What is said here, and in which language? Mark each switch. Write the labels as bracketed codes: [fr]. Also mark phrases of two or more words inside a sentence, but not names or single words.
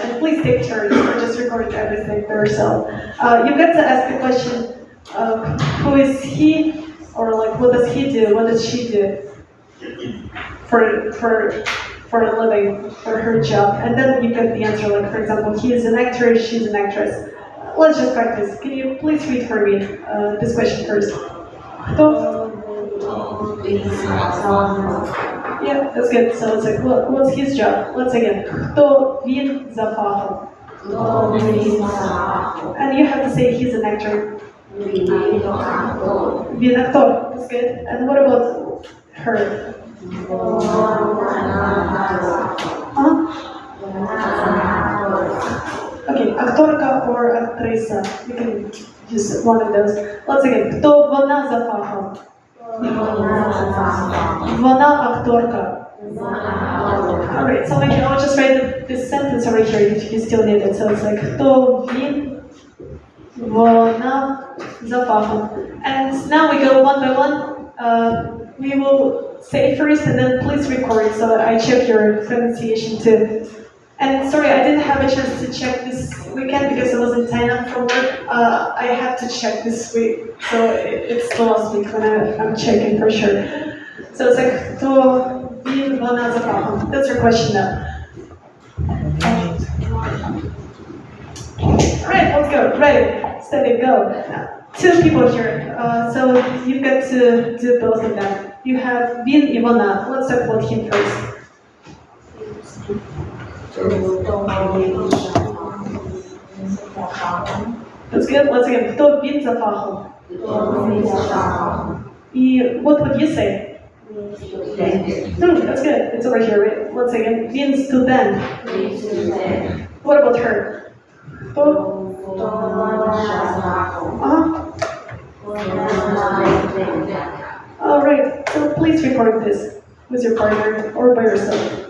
[en] And please take turns or just record everything by yourself. You've got to ask the question of who is he, or like what does he do, what does she do for a living, for her job. And then you get the answer, like for example, he is an actor, she's an actress. Let's just practice. Can you please read for me this question first? Yeah, that's good. So it's like, what's his job? Let's again. [uk] Хто він за фахом? [en] And you have to say he's an actor. [uk] Він актор. [en] That's good. And what about her? Okay, акторка or актриса. You can use one of those. Let's again. [uk] Хто вона за фахом? Вона акторка. [en] Alright, so maybe I'll just write this sentence over here if you still need it. So it's like [uk] хто він, вона за фахом. [en] And now we go one by one. We will say first and then please record so that I check your pronunciation too. And sorry, I didn't have a chance to check this weekend because I wasn't signed up for work. I have to check this week, so it's the last week when I'm checking for sure. So it's like, [uk] хто він, вона за фахом. [en] That's your question now. Alright, let's go. Ready, steady, go. Two people here, so you've got to do both of them. You have [uk] він і вона. [en] Let's talk about him first. That's good. Once again, [uk] хто він за фахом? І [en] what would you say? That's good. It's over here, right? Once again, [uk] він студент. [en] What about her? Хто? All right. So please record this with your partner or by yourself.